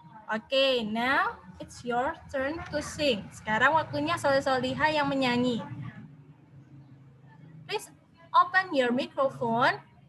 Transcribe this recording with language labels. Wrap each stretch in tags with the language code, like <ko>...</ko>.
<en>Oke, now it's your turn to sing.</en> <id>Sekarang waktunya solihah yang menyanyi.</id> <en>Please open your microphone.</en>